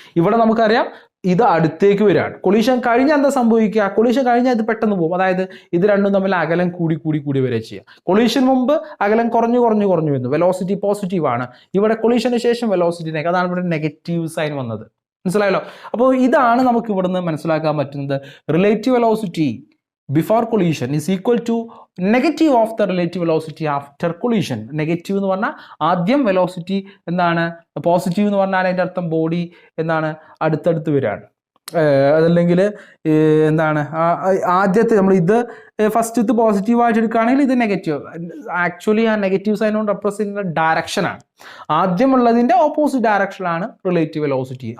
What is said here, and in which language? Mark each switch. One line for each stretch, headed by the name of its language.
Malayalam: ഇവിടെ നമുക്കറിയാം ഇത് അടുത്തേക്ക് വരികയാണ്. കൊളീഷൻ കഴിഞ്ഞാൽ എന്താ സംഭവിക്കുക, കൊളീഷൻ കഴിഞ്ഞാൽ ഇത് പെട്ടെന്ന് പോകും. അതായത് ഇത് രണ്ടും തമ്മിൽ അകലം കൂടി വരെ ചെയ്യുക. കൊളീഷൻ മുമ്പ് അകലം കുറഞ്ഞു വരുന്നു, വെലോസിറ്റി പോസിറ്റീവ് ആണ്. ഇവിടെ കൊളീഷന് ശേഷം വെലോസിറ്റി നെഗറ്റീവ്, അതാണ് ഇവിടെ നെഗറ്റീവ് സൈൻ വന്നത്. മനസ്സിലായല്ലോ. അപ്പോൾ ഇതാണ് നമുക്ക് ഇവിടുന്ന് മനസ്സിലാക്കാൻ പറ്റുന്നത്,
English: Relative velocity before collision is equal to negative of the relative velocity after collision.
Malayalam: Negative എന്ന് പറഞ്ഞാൽ ആദ്യം വെലോസിറ്റി എന്താണ്, പോസിറ്റീവ് എന്ന് പറഞ്ഞാൽ അതിൻ്റെ അർത്ഥം ബോഡി എന്താണ്, അടുത്തടുത്ത് വരികയാണ്. അതല്ലെങ്കിൽ എന്താണ്, ആദ്യത്തെ നമ്മൾ ഇത് ഫസ്റ്റ് പോസിറ്റീവ് ആയിട്ട് എടുക്കുകയാണെങ്കിൽ ഇത് നെഗറ്റീവ്. ആക്ച്വലി ആ നെഗറ്റീവ് സൈൻ കൊണ്ട് റെപ്രസെന്റ് ചെയ്യുന്ന ഡയറക്ഷനാണ്. ആദ്യം ഉള്ളതിൻ്റെ ഓപ്പോസിറ്റ് ഡയറക്ഷനാണ് റിലേറ്റീവ് വെലോസിറ്റി.